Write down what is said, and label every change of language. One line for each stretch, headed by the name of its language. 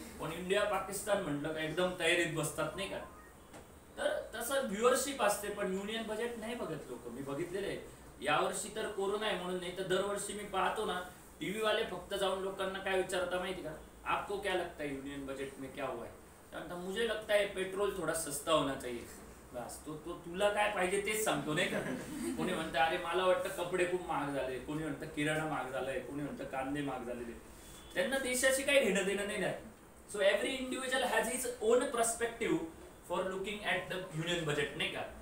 Marathi: पण इंडिया पाकिस्तान म्हटलं का एकदम तयारीत बसतात, नाही का. तर तसं व्ह्युअरशिप असते, पण युनियन बजेट नाही बघत लोक. मी बघितलेलं आहे. यावर्षी तर कोरोना आहे म्हणून, नाही तर दरवर्षी मी पाहतो ना, टीव्ही वाले फक्त जाऊन लोकांना काय विचारता माहिती का,
Hindi: आपको क्या लगता है यूनियन बजट में क्या हुआ है.
Marathi: त्यानंतर
Hindi: मुझे लगता है पेट्रोल थोडा सस्ता होना चाहिए.
Marathi: बस तो तुला काय पाहिजे तेच सांगतो, नाही का. कोणी म्हणतं अरे मला वाटतं कपडे खूप महाग झाले, कोणी म्हणतं किराणा महाग झालाय, कोणी म्हणतं कांदे महाग झालेले. त्यांना देशाशी काही घेणं देणं नाही.
English: so every individual has his own perspective for looking at the union budget,
Marathi: नाही का.